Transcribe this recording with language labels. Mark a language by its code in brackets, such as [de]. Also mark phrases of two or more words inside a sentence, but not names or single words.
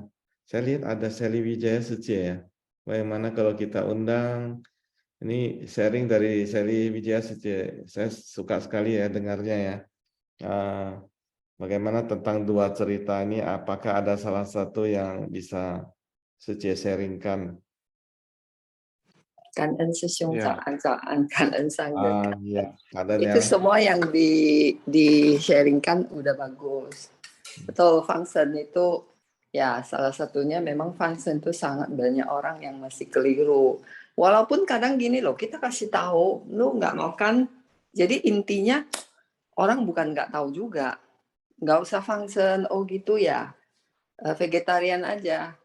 [id] Saya lihat ada Sally Wijaya Suci ya. Bagaimana kalau kita undang, ini sharing dari Sally Wijaya Suci. Saya suka sekali ya dengarnya ya. Bagaimana tentang 2 cerita ini, apakah ada salah satu yang bisa Suci sharingkan? [zh] 感恩师兄，早安，早安，感恩上人。 [id] Itu semua yang di sharingkan udah bagus. Betul, function itu ya salah satunya memang function itu sangat banyak orang yang masih keliru. Walaupun kadang gini loh, kita kasih tahu, lu nggak makan, jadi intinya orang bukan nggak tahu juga, nggak usah function, oh gitu ya, vegetarian aja.